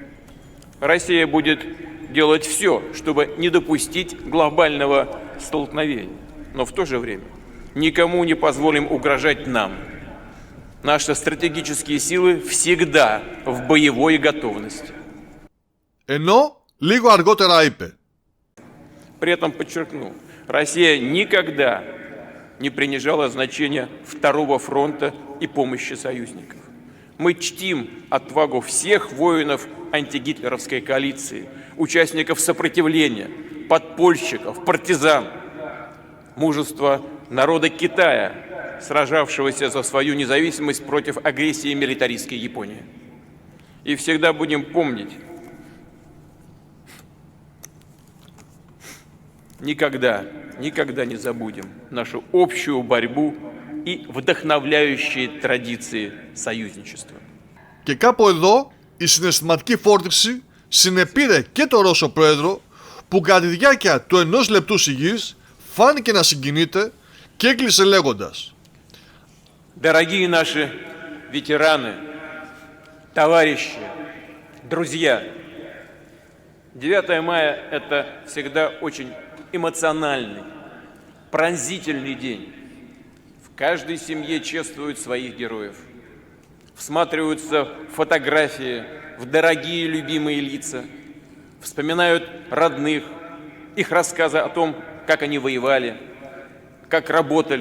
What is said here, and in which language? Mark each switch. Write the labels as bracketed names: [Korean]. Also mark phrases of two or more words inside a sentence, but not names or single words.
[Russian] Россия будет делать все, чтобы не допустить глобального столкновения, но в то же время никому не позволим угрожать нам. Наши стратегические силы всегда в боевой готовности. [Greek] Ενώ λίγο αργότερα είπε. [Russian] При этом подчеркну, Россия никогда не принижала значения Второго фронта и помощи союзников. Мы чтим отвагу всех воинов антигитлеровской коалиции, участников сопротивления, подпольщиков, партизан, мужество народа Китая, сражавшегося за свою независимость против агрессии милитаристской Японии. И всегда будем помнить, никогда не забудем нашу общую борьбу и вдохновляющие традиции союзничества. [Greek] Και κάπου εδώ η συναισθηματική φόρτιση συνεπήρε και το Ρώσο Πρόεδρο, που κατά τη διάρκεια του 1 λεπτού σιγής φάνηκε να συγκινείται και έκλεισε λέγοντας: [Russian] Дорогие наши ветераны, товарищи, друзья, 9 мая – это всегда очень эмоциональный, пронзительный день. В каждой семье чествуют своих героев, всматриваются в фотографии, в дорогие любимые лица, вспоминают родных, их рассказы о том, как они воевали, как работали.